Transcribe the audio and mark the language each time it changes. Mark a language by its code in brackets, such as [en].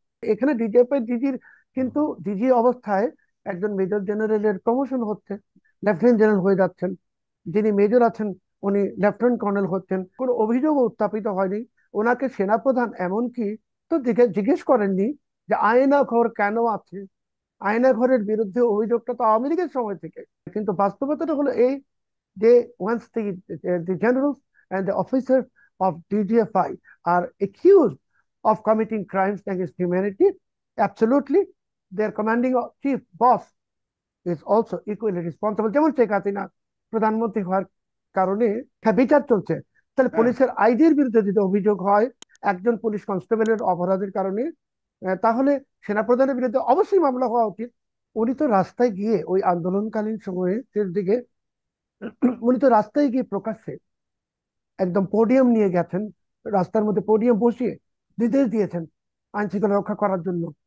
[bn] এখানে ডিজিএফআই ডিজির, কিন্তু ডিজি অবস্থায় একজন মেজর জেনারেলের প্রমোশন হচ্ছে, লেফটেন্যান্ট জেনারেল হয়ে যাচ্ছেন। যিনি মেজর আছেন, উনি লেফটেন্যান্ট কর্নেল হচ্ছেন। কোনো অভিযোগও উত্থাপিত হয়নি। ওনাকে সেনাপ্রধান এমনকি তো জিজ্ঞেস করেননি যে আয়না ঘর কেন আছে। আয়না ঘরের বিরুদ্ধে অভিযোগটা তো আওয়ামী লীগের সময় থেকে। কিন্তু বাস্তবতাটা হলো এই, [en] they once the generals and the officers of DGFI are accused of committing crimes against humanity, absolutely their commanding chief boss is also equally responsible। [bn] যেমন শেখ হাসিনা প্রধানমন্ত্রী হওয়ার কারণে বিচার চলছে, তাহলে হ্যাঁ। পুলিশের আইডির বিরুদ্ধে যদি অভিযোগ হয় একজন পুলিশ কনস্টেবলের অপরাধের কারণে, তাহলে সেনাপ্রধানের বিরুদ্ধে অবশ্যই মামলা হওয়া উচিত। উনি তো রাস্তায় গিয়ে ওই আন্দোলনকালীন সময়ে শেষ দিকে উনি তো রাস্তায় গিয়ে প্রকাশ্যে একদম পোডিয়াম নিয়ে গেছেন, রাস্তার মধ্যে পোডিয়াম বসিয়ে নির্দেশ দিয়েছেন আইন শৃঙ্খলা রক্ষা করার জন্য।